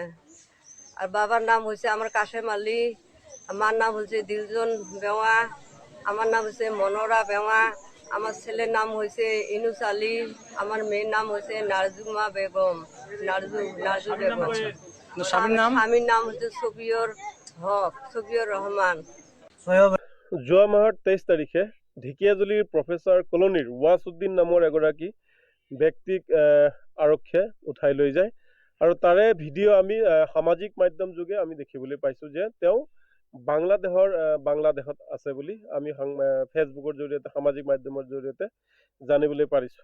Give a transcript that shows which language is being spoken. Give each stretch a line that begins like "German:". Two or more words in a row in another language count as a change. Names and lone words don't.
Bangla: আর বাবার নাম হচ্ছে আমার কাশেম আলী, আমার নাম হচ্ছে দিলজন বেওয়া, আমার নাম হচ্ছে মনোরা বেওয়া, আমার ছেলের নাম হচ্ছে ইনুস আলী, আমার মেয়ের নাম হচ্ছে নারজুমা বেগম, নারজু বেগম। স্বামীর নাম? স্বামীর নাম হচ্ছে সফিয়র হক, সফিয়র রহমান।
Assamese: যোৱা মাহৰ 23 তাৰিখে ঢেকীয়াজুলিৰ প্ৰফেচাৰ কলনীৰ ৱাছউদ্দিন নামৰ এগৰাকী ব্যক্তিক আৰক্ষীয়ে উঠাই লৈ যায় আৰু তাৰে ভিডিঅ' আমি সামাজিক মাধ্যম যোগে আমি দেখিবলৈ পাইছোঁ যে তেওঁ বাংলাদেশত আছে বুলি আমি ফেচবুকৰ জৰিয়তে সামাজিক মাধ্যমৰ জৰিয়তে জানিবলৈ পাৰিছোঁ।